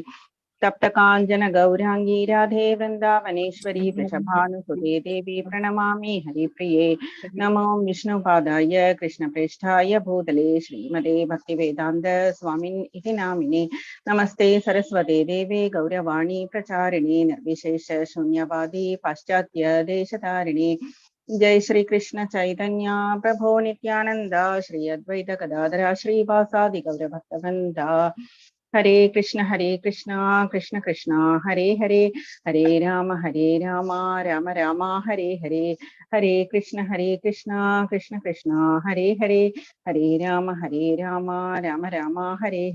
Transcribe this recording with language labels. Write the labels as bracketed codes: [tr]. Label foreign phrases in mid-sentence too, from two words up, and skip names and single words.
[sa] തപ്തകാഞ്ചന ഗൗരാംഗീ രാധേ വൃന്ദാവനേശ്വരി വൃഷഭാനുസുതേ ദേവി പ്രണമാമി ഹരിപ്രിയേ. നമോ വിഷ്ണുപാദായ കൃഷ്ണപ്രേഷ്ഠായ ഭൂതലേ ശ്രീമതേ ഭക്തിവേദാന്ത സ്വാമിൻ ഇതി നാമിനെ. നമസ്തേ സരസ്വതേ ദേവേ ഗൗരവാണി പ്രചാരിണേ നിർവിശേഷ ശൂന്യവാദി പാശ്ചാത്യ ദേശധാരിണേ. जय श्री कृष्ण चैतन्य प्रभो नित्यानंद श्री अद्वैत गदाधर श्रीवासादि गौर भक्तवृंद. Hare Krishna, Krishna Krishna, Hare Hare, Hare Rama, Rama Rama, Hare Hare, Hare Krishna, Krishna Krishna, Hare Hare, Hare Rama, Rama Rama, Hare